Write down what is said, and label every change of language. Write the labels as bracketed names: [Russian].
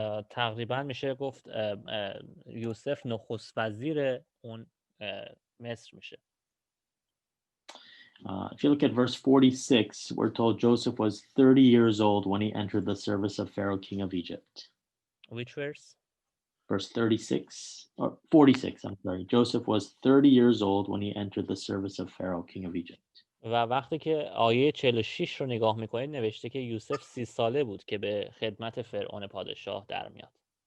[Persian] تقریبا میشه گفت یوسف نخست وزیر اون مصر میشه. [English] If you look at verse 46, we're told Joseph was 30 years old when he entered the service of Pharaoh, king of Egypt. Which verse? Verse 36, or 46, I'm sorry. Joseph was 30 years old when he entered the service of Pharaoh, king of Egypt. [Persian] و وقتی که آیه 46 رو نگاه میکنید نوشته که یوسف 30 ساله بود که به خدمت فرعون پادشاه در میاد.